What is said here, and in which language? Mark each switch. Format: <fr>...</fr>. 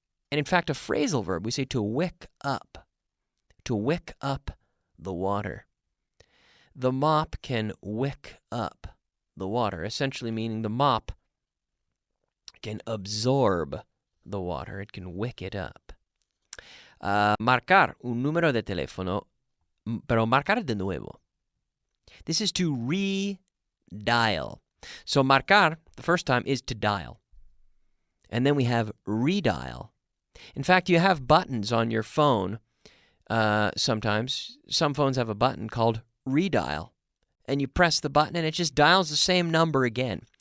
<en>And in fact, a phrasal verb. We say to wick up the water. The mop can wick up the water, essentially meaning the mop can absorb the water. It can wick it up.</en> <es>Marcar un número de teléfono, pero marcar de nuevo.</es> <en>This is to redial. So marcar, the first time, is to dial. And then we have redial. In fact, you have buttons on your phone sometimes. Some phones have a button called redial. And you press the button and it just dials the same number again.</en>